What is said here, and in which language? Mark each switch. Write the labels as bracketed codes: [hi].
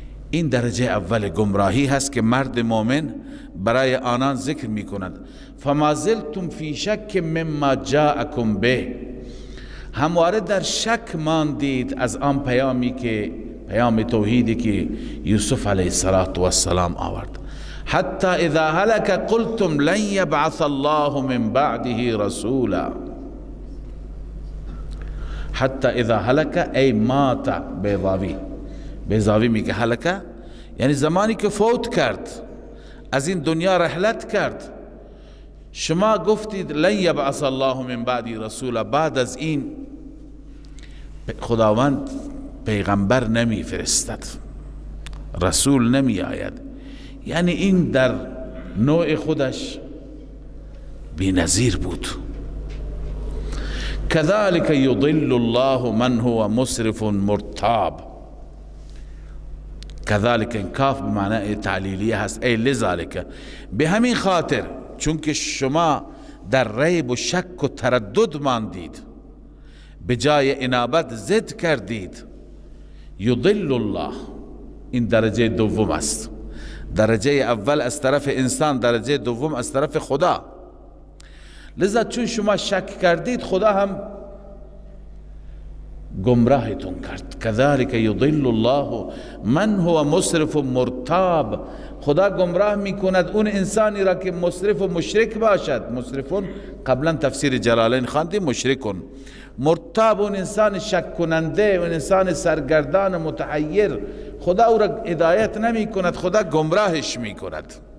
[fa] این درجه اول گمراهی هست که مرد مؤمن برای آنان ذکر می کند. [ar] فما زلتم فی شک مما جاءکم به، [fa] همواره در شک ماندید از آن پیامی که پیام توحیدی که یوسف علیه السلام آورد. [ar] حتی اذا هلك قلتم لن یبعث الله من بعده رسولا. حتی اذا هلك ای مات. [fa] بیضاوی میگه هلك یعنی زمانی که فوت کرد، از این دنیا رحلت کرد، شما گفتید [ar] لن یبعث الله من بعدی رسولا، [fa] بعد از این خداوند پیغمبر نمی فرستد، رسول نمی آید. یعنی این در نوع خودش بی نظیر بود. [ar] كذلك يضل الله من هو مسرف مرتاب. [fa] كذلك این کاف به معنی تعلیلیه هست، [ar] ای لذالک، [fa] به همین خاطر چون که شما در ریب و شک و تردد ماندید، به جای انابت ضد کردید. [ar] یضل الله، [fa] این درجه دوم است. درجه اول از طرف انسان، درجه دوم از طرف خدا. لذا چون شما شک کردید، خدا هم گمراهتون کرد. [ar] كذلك يضل الله من هو مسرف مرتاب. [fa] خدا گمراه میکند اون انسانی را که مسرف و مشرک باشد. مسرفون قبلا تفسیر جلالین خواندیم، مشرکون. مرتاب اون انسان شک کننده، اون انسان سرگردان متحیر، خدا او را هدایت نمی کند، خدا گمراهش می کند.